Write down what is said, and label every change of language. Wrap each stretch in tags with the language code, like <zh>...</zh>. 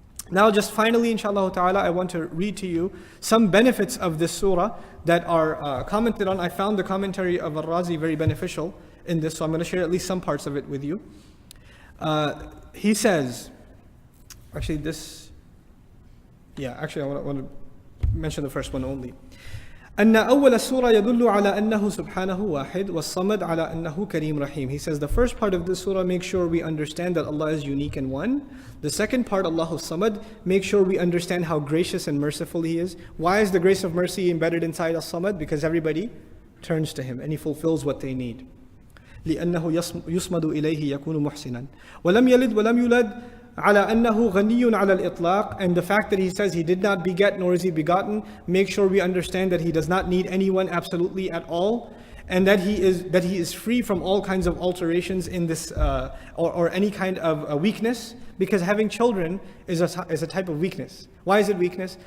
<en>Now just finally, inshallah ta'ala, I want to read to you some benefits of this surah that are commented on. I found the commentary of Al-Razi very beneficial in this, so I'm going to share at least some parts of it with you. He says, I want to mention the first one only.</en> <ar>أن أول السورة يدل على أنه سبحانه واحد والصمد على أنه كريم رحيم.</ar> <en>He says the first part of this surah makes sure we understand that Allah is unique and one. The second part, Allahu Samad, makes sure we understand how gracious and merciful He is. Why is the grace of mercy embedded inside As-Samad? Because everybody turns to Him and He fulfills what they need.</en> <ar>لأنه يصمد إليه يكون محسنا ولم يلد ولم يولد على أنه غني على الإطلاق.</ar> <en>And the fact that he says he did not beget nor is he begotten, make sure we understand that he does not need anyone absolutely at all, and that he is free from all kinds of alterations in this or any kind of weakness, because having children is a type of weakness. Why is it weakness?</en>